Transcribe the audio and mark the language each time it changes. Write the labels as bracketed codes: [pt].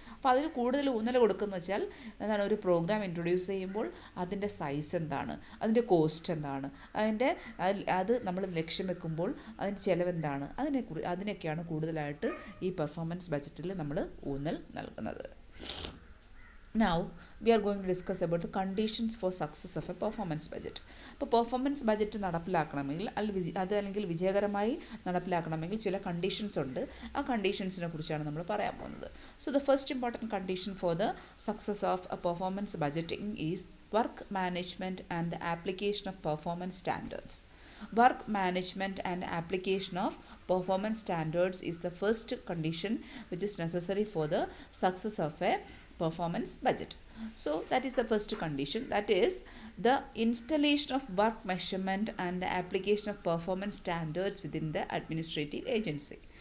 [ml] അപ്പോൾ അതിൽ കൂടുതൽ ഊന്നൽ കൊടുക്കുന്നത് വെച്ചാൽ എന്താണ്, ഒരു പ്രോഗ്രാം ഇൻട്രൊഡ്യൂസ് ചെയ്യുമ്പോൾ അതിൻ്റെ സൈസ് എന്താണ്, അതിൻ്റെ കോസ്റ്റ് എന്താണ്, അത് നമ്മൾ ലക്ഷ്യം വെക്കുമ്പോൾ അതിൻ്റെ ചിലവെന്താണ്, അതിനൊക്കെയാണ് കൂടുതലായിട്ട് ഈ പെർഫോമൻസ് ബഡ്ജറ്റിൽ നമ്മൾ ഊന്നൽ നൽകുന്നത്. [en] Now we are going to discuss about the conditions for success of a performance budget. [ml] അപ്പോൾ പെർഫോമൻസ് ബഡ്ജറ്റ് നടപ്പിലാക്കണമെങ്കിൽ അല്ലെങ്കിൽ വിജയകരമായി നടപ്പിലാക്കണമെങ്കിൽ ചില കണ്ടീഷൻസ് ഉണ്ട്. ആ കണ്ടീഷൻസിനെ കുറിച്ചാണ് നമ്മൾ പറയാൻ പോകുന്നത്. [en] So the first important condition for the success of a performance budgeting is work management and the application of performance standards. Work management and application of performance standards is the first condition which is necessary for the success of a performance budget. So that is the first condition, that is the installation of work measurement and the application of performance standards within the administrative agency.